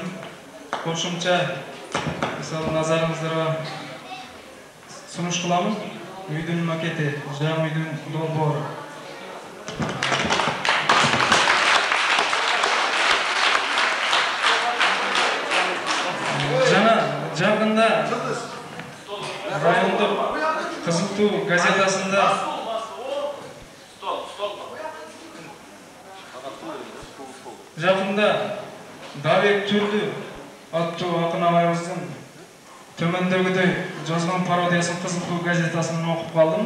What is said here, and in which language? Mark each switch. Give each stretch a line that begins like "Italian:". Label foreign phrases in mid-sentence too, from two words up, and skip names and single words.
Kyrgyz: Кошумча мисалы назарыңыздарга сунуш кыламын. Үйдүн макети, жаңы үйдүн долбоору.
Kazakh: Жақында райондық Қызыл ту газетасында жақында Давек Түрлі аттуу ақын ағайымыздың төмендегідей жазған пародиясын Қызыл ту газетасынан оқып қалдым.